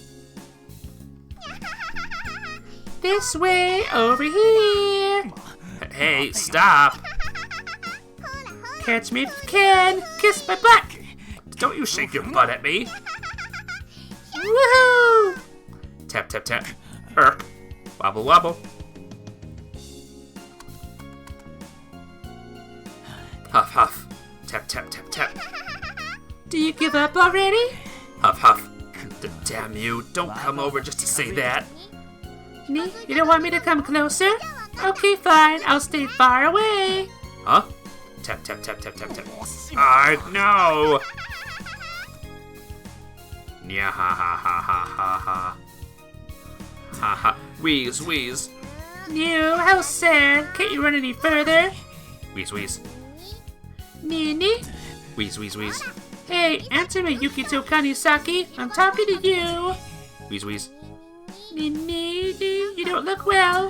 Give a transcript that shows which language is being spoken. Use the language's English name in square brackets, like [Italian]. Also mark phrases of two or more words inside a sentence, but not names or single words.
[English] This way, over here. Hey, stop. Catch me if you can. Kiss my butt. Don't you shake your butt at me. Woohoo! Tap, tap, tap. Irk. Wobble, wobble. Huff, huff. Tap, tap, tap, tap. Do you give up already? Huff, huff. Damn you. Don't come over just to say that. Me? You don't want me to come closer? Okay, fine. I'll stay far away. Huh? Tap, tap, tap, tap, tap, tap. No! Nya ha ha ha ha ha ha. Ha ha. Wheeze, wheeze. No, how sad. Can't you run any further? Wheeze, wheeze. Nini? Wheeze, wheeze, wheeze. Hey, answer me, Yukito Kanisaki. I'm talking to you. Wheeze, wheeze. Nini, you don't look well.